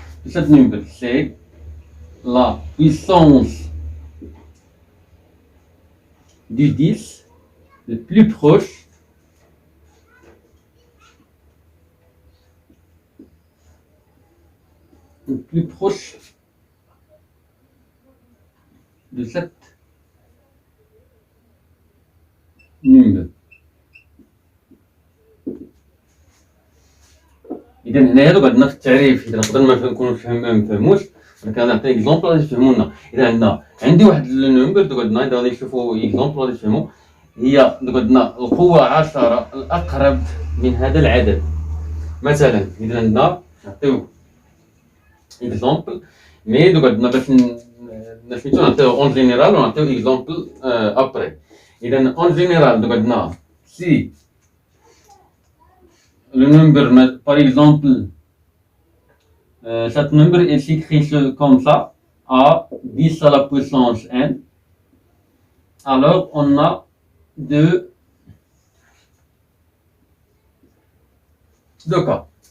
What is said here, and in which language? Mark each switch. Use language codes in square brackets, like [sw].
[fr] Cet nombre c'est la puissance du 10 le plus proche de cette number. [ar] إذا هنايا قعدنا في التعريف. إذا نقدر ما نكونوش مفهموش أنا كنعطي إكزومبل غادي تفهمونا. إذا عندي واحد النمبر قعدنا إذا غادي نشوفو إكزومبل غادي تفهمو. هي قعدنا القوة 10 الأقرب من هذا العدد. مثلا إذا عندنا نعطيو إكزومبل مي قعدنا باش نعطيو [fr] en général [ar] ونعطيو إكزومبل après. [fr] إذا en général قعدنا si le nombre, par exemple, cet nombre est écrit comme ça, à 10 à la puissance n, alors on a deux cas.